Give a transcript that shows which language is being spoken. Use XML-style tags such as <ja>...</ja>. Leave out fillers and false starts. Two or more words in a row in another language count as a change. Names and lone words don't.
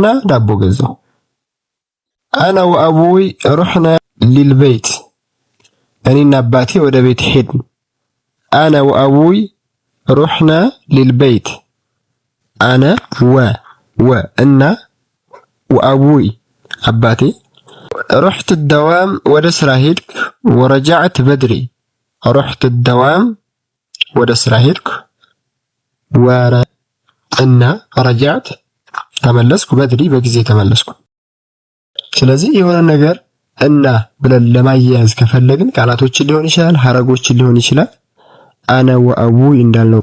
<am>ዳቦ ገዛሁ።</am> <ar>أنا وأبوي رحنا للبيت፣</ar> <am>እኔና አባቴ ወደ ቤት ሄድን።</am> <ar>أنا وأبوي رحنا للبيت፣</ar> <am>አነ እና ወአቡይ አባቴ</am> <ar>رحت الدوام</ar> <am>ወደ ስራ ሄድኩ</am> <ar>ورجعت بدري رحت الدوام</ar> <am>ወደ ስራ ሄድኩ እና رجعت ተመለስኩ بدري በጊዜ ተመለስኩ። ስለዚህ የሆነ ነገር እና ብለን ለማያያዝ ከፈለግን ቃላቶችን ሊሆን ይችላል፣ ሐረጎችን ሊሆን ይችላል።</am> <ar>أنا وأبوي</ar> <am>እንዳልነው</am>